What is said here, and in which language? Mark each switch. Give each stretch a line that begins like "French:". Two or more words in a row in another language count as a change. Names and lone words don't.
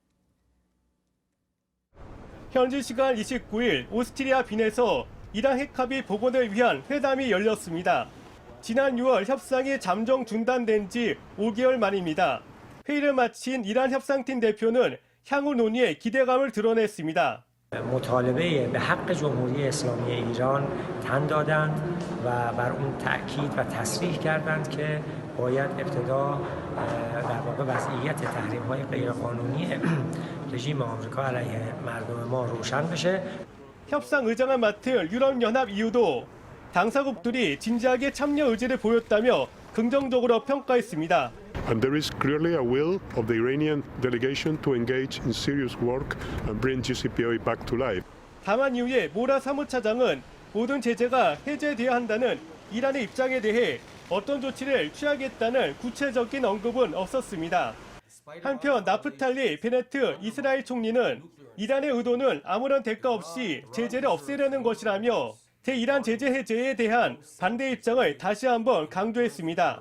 Korean: 현지 시간 29일 오스트리아 빈에서 이란 핵 합의 복원을 위한 회담이 열렸습니다. 지난 6월 협상이 잠정 중단된 지 5개월 만입니다. 회의를 마친 이란 협상팀 대표는 향후 논의에 기대감을 드러냈습니다.
Persian: مطالبه به حق جمهوری اسلامی ایران تن دادند و بر اون تأکید و تصریح کردند که باید ابتدا در واقع وضعیت تحریم‌های غیرقانونی رژیم آمریکا علیه مردم ما روشن بشه.
Korean: 협상 의장을 맡을 유럽연합 EU도 당사국들이 진지하게 참여 의지를 보였다며 긍정적으로 평가했습니다.
English: And there is clearly a will of the Iranian delegation to engage in serious work and bring JCPOA back to life.
Korean: 다만 이후에 모라 사무차장은 모든 제재가 해제돼야 한다는 이란의 입장에 대해 어떤 조치를 취하겠다는 구체적인 언급은 없었습니다. 한편 나프탈리 베네트 이스라엘 총리는 이란의 의도는 아무런 대가 없이 제재를 없애려는 것이라며 대이란 제재 해제에 대한 반대 입장을 다시 한번 강조했습니다.